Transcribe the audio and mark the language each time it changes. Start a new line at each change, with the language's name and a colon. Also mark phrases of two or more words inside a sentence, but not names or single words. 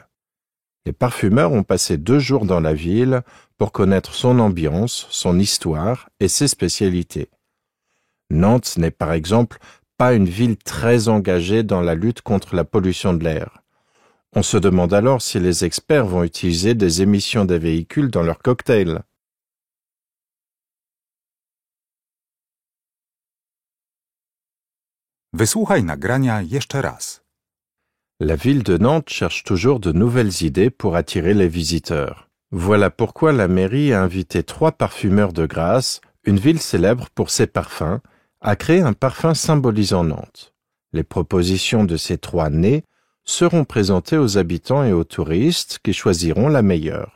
French: Les parfumeurs ont passé 2 jours dans la ville pour connaître son ambiance, son histoire et ses spécialités. Nantes n'est par exemple pas une ville très engagée dans la lutte contre la pollution de l'air. On se demande alors si les experts vont utiliser des émissions des véhicules dans leurs cocktails.
Polish: Wysłuchaj nagrania jeszcze raz.
French: La ville de Nantes cherche toujours de nouvelles idées pour attirer les visiteurs. Voilà pourquoi la mairie a invité 3 parfumeurs de Grasse, une ville célèbre pour ses parfums, à créer un parfum symbolisant Nantes. Les propositions de ces 3 nés seront présentées aux habitants et aux touristes qui choisiront la meilleure.